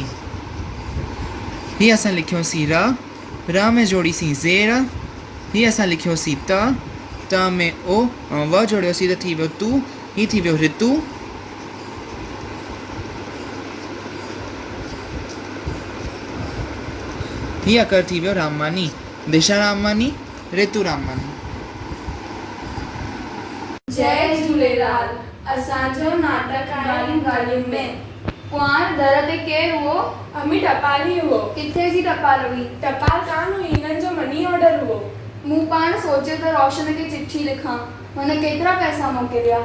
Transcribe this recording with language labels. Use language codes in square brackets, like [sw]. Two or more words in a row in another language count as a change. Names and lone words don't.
[sd] ही असां लिखियोसीं र में जोड़ीसीं ज़ेर, ही असां लिखियोसीं त में ओ ऐं व जोड़ियोसीं त थी वियो तू, ही थी वियो ऋतु। ही अकर थी वियो रामवानी। दिशा रामवानी, ऋतु रामवानी। जय झूलेलाल। असांजो नाटक आहे ॻाल्हियुनि में। कुंवार दर ते केरु हुओ? अम्मी टपाली हुओ। किथे जी टपाल हुई? टपाल कान हुई, हिननि जो [en] money order [sd] हुओ। मूं पाण सोचियो त रोशन खे चिठी लिखां। हुन केतिरा पैसा मोकिलिया?